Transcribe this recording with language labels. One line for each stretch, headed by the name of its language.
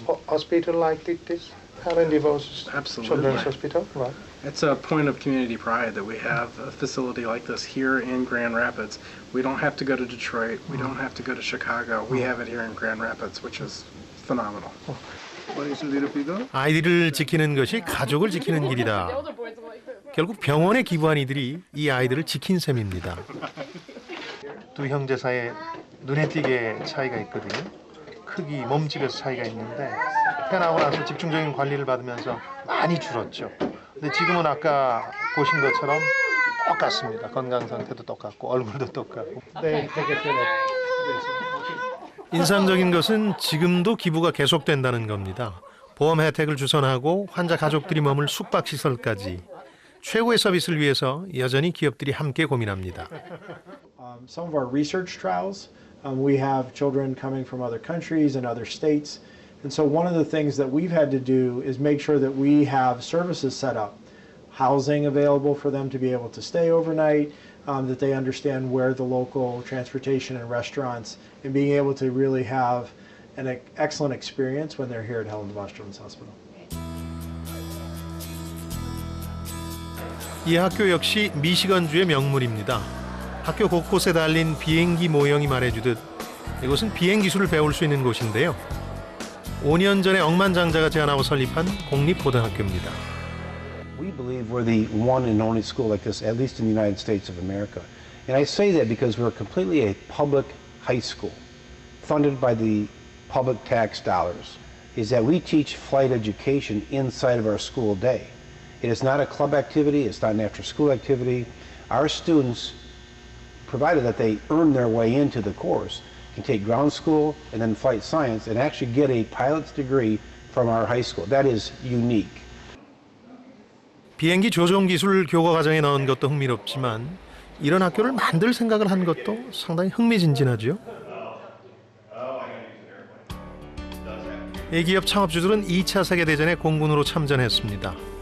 English: Hospital like this, Helen DeVos Absolutely. Children's Hospital, right? It's a point of community pride that we have a facility like this here in Grand Rapids. We don't have to go to Detroit. We don't have to go to Chicago. We have it here in Grand Rapids, which is phenomenal.
Korean: 아이들을 지키는 것이 가족을 지키는 길이다. 결국 병원에 기부한 이들이 이 아이들을 지킨 셈입니다. 두 형제 사이에 눈에 띄게 차이가 있거든요. 크기, 몸집에서 차이가 있는데 태어나고 나서 집중적인 관리를 받으면서 많이 줄었죠. 근데 지금은 아까 보신 것처럼 똑같습니다. 건강 상태도 똑같고 얼굴도 똑같고. 인상적인 것은 지금도 기부가 계속된다는 겁니다. 보험 혜택을 주선하고 환자 가족들이 머물 숙박시설까지 최고의 서비스를 위해서 여전히 기업들이 함께 고민합니다.
English: Some of our research trials, we have children coming from other countries and other states. And so one of the things that we've had to do is make sure that we have services set up, housing available for them to be able to stay overnight, that they understand where the local transportation and restaurants, and being able to really have an excellent experience when they're here at Helen DeVos Children's Hospital.
Korean: 이 학교 역시 미시건주의 명물입니다. 학교 곳곳에 달린 비행기 모형이 말해주듯 이곳은 비행 기술을 배울 수 있는 곳인데요. 5년 전에 억만장자가 제안하고 설립한 공립고등학교입니다.
English: We believe we're the one and only school like this, at least in the United States of America. And I say that because we're completely a public high school, funded by the public tax dollars, is that we teach flight education inside of our school day. It is not a club activity, it's not an after-school activity. Our students, provided that they earn their way into the course, can take ground school and then flight science and actually get a pilot's degree from our high school. That is unique.
Korean: 비행기 조종 기술 교과 과정에 넣은 것도 흥미롭지만 이런 학교를 만들 생각을 한 것도 상당히 흥미진진하죠. 이 기업 창업주들은 2차 세계대전에 공군으로 참전했습니다.